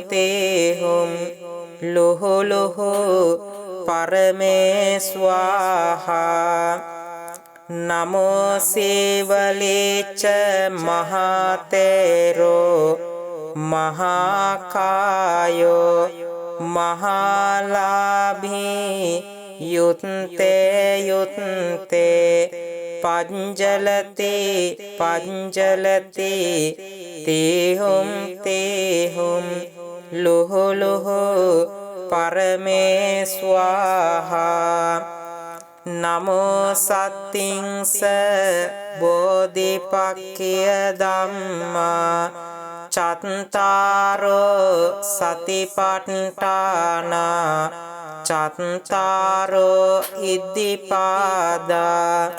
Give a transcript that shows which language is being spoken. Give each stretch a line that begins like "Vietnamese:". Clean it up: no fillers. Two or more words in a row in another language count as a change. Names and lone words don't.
Pali: ලුහු ලුහු පරමේ ස්වාහා නමෝ සීවලේච මහතේරෝ මහාකායෝ මහාලාභී යුත්තේ යුත්තේ පංචලති පංචලති තේහුම් ලුහු ලුහු පරමේ ස්වාහා නමෝ සත්තිංස බෝධිපක්ඛිය ධම්මා චත්තාරෝ සතිපට්ඨානා චත්තාරෝ ඉද්ධිපාදා